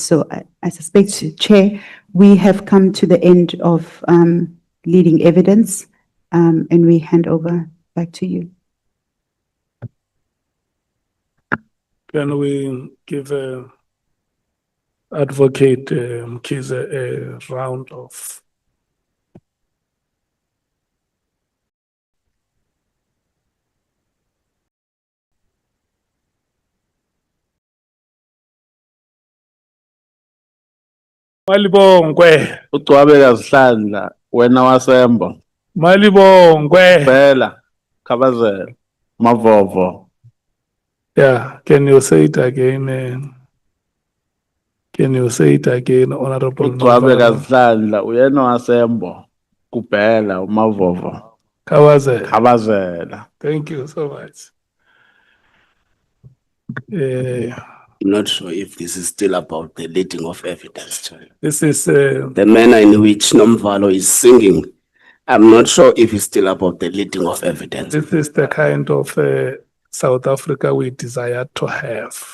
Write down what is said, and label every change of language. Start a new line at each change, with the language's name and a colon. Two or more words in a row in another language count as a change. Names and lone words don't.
English: So I suspect, Chair, we have come to the end of leading evidence and we hand over back to you. Can we give Advocate Mkhize a round of Malibongwe,
Zulu: Ucwabeka Zihlandla, wena wasembo. Malibongwe. Phela, Khabazela, Mavovo.
English: Yeah, can you say it again? Can you say it again, Honorable
Zulu: Ucwabeka Mkhwanazi? Zihlandla, uyena wasembo. Kuphela, Mavovo. Khawaze. Khabazela.
English: Thank you so much. I'm not sure if this is still about the leading of evidence. This is The manner in which Nomvalo is singing, I'm not sure if it's still about the leading of evidence. this is the kind of South Africa we desire to have.